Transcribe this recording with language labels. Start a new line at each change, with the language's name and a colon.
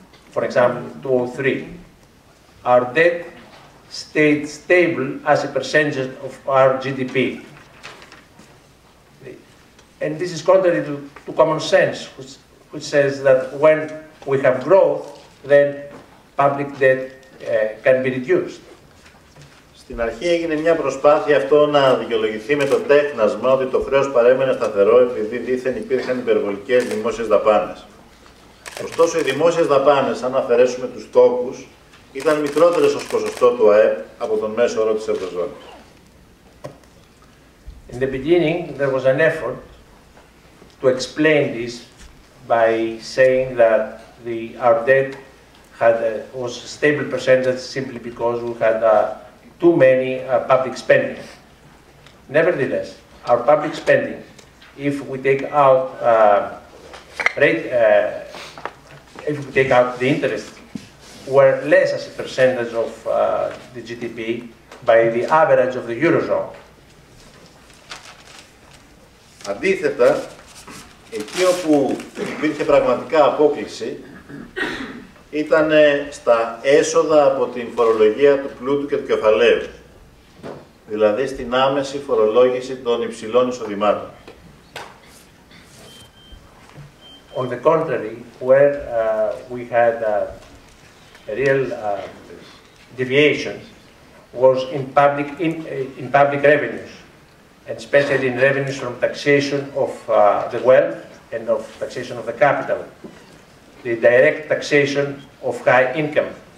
English: for example, 2003. Our debt stayed stable as a percentage of our GDP. And this is contrary to common sense, which says that when we have growth, then public debt can be reduced.
Greek: Στην αρχή έγινε μια προσπάθεια αυτό να δικαιολογηθεί με το τέχνασμα ότι το χρέος παρέμενε σταθερό επειδή δήθεν υπήρχαν υπερβολικές δημόσιες δαπάνες. Ωστόσο, οι δημόσιες δαπάνες, αν αφαιρέσουμε τους τόκους, ήταν μικρότερες ως ποσοστό του ΑΕΠ από τον μέσο όρο της Ευρωζώνης.
English: In the beginning, there was an effort to explain this by saying that our debt was a stable percentage simply because we had too many public spending. Nevertheless, our public spending, if we take out the interest, were less as a percentage of the GDP by the average of the Eurozone.
Greek: Αντίθετα, εκεί όπου υπήρχε πραγματικά απόκλιση ήταν στα έσοδα από την φορολογία του πλούτου και του κεφαλαίου, δηλαδή στην άμεση φορολόγηση των υψηλών εισοδημάτων.
English: On the contrary, where we had a real deviation was in public revenues, and especially in revenues from taxation of the wealth and of taxation of the capital, the direct taxation of high income.